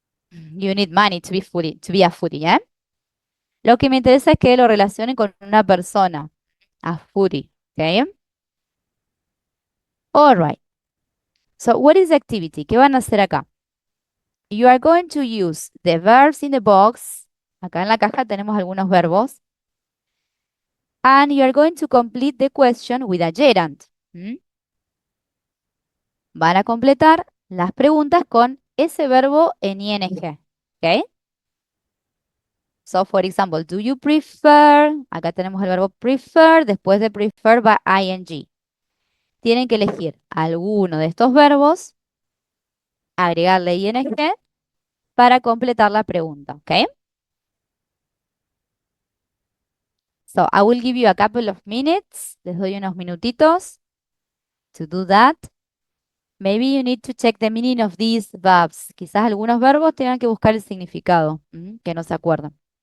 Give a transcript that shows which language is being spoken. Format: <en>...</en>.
<en>You need money to be foodie, to be a foodie, yeah?</en> <es>Lo que me interesa es que lo relacionen con una persona, a foodie, okay?</es> <en>All right. So, what is the activity?</en> <es>¿Qué van a hacer acá?</es> <en>You are going to use the verbs in the box.</en> <es>Acá en la caja tenemos algunos verbos.</es> <en>And you are going to complete the question with a gerund.</en> <es>Van a completar las preguntas con ese verbo en ing. ¿Ok?</es> <en>So, for example, do you prefer?</en> <es>Acá tenemos el verbo prefer. Después de prefer va ing. Tienen que elegir alguno de estos verbos, agregarle ing para completar la pregunta. ¿Ok?</es> <en>So, I will give you a couple of minutes.</en> <es>Les doy unos minutitos</es> <en>to do that. Maybe you need to check the meaning of these verbs.</en> <es>Quizás algunos verbos tengan que buscar el significado, que no se acuerdan.</es>